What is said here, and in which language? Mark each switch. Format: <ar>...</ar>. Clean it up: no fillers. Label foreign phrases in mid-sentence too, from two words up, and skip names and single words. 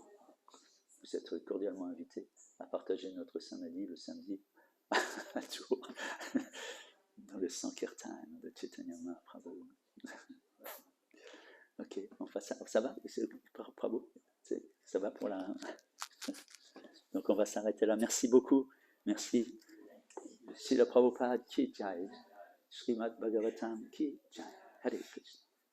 <fr>Vous êtes cordialement invités à partager notre samadhi le samedi à Tours, dans le Sankirtan de Chaitanya Mahaprabhu. Ok, enfin ça va, Prabhu, ça va pour la... Donc on va s'arrêter là. Merci beaucoup. Merci.</fr> <hi>श्रील प्रभुपाद की जय. श्रीमद् भागवतम् की जय.</hi> <fr>Hare Krishna.</fr>